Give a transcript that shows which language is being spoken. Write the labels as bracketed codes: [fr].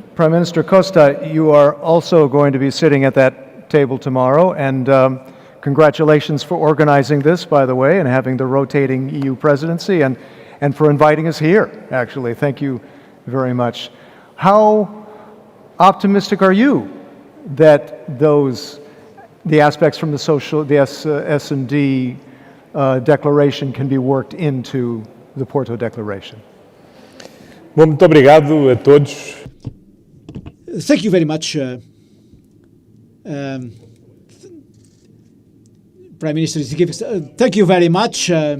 [en] Prime Minister Costa, you are also going to be sitting at that table tomorrow, and congratulations for organizing this, by the way, and having the rotating EU presidency, and for inviting us here, actually. Thank you very much. How optimistic are you that the aspects from the S&D declaration can be worked into the Porto Declaration? [pt] Bom, muito obrigado a todos. [en] Thank you very much, Prime Minister. Thank you very much.